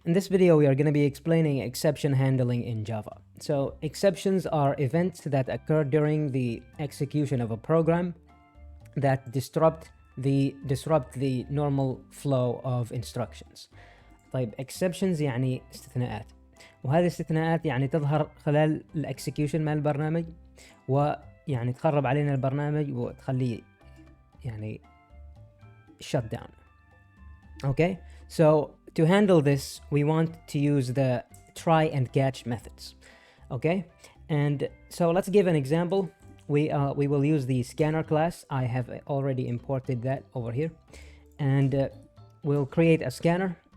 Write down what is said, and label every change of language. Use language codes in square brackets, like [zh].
[en] In this video, we are going to be explaining exception handling in Java. So, exceptions are events that occur during the execution of a program that disrupt the normal flow of instructions. [ar] طيب exceptions يعني استثناءات، وهذه الاستثناءات يعني تظهر خلال الاكسكيوشن مال البرنامج، ويعني تخرب علينا البرنامج وتخليه يعني shut down. [en] Okay, so to handle this, we want to use the try and catch methods. Okay, and so let's give an example. We will use the scanner class. I have already imported that over here, and we'll create a scanner.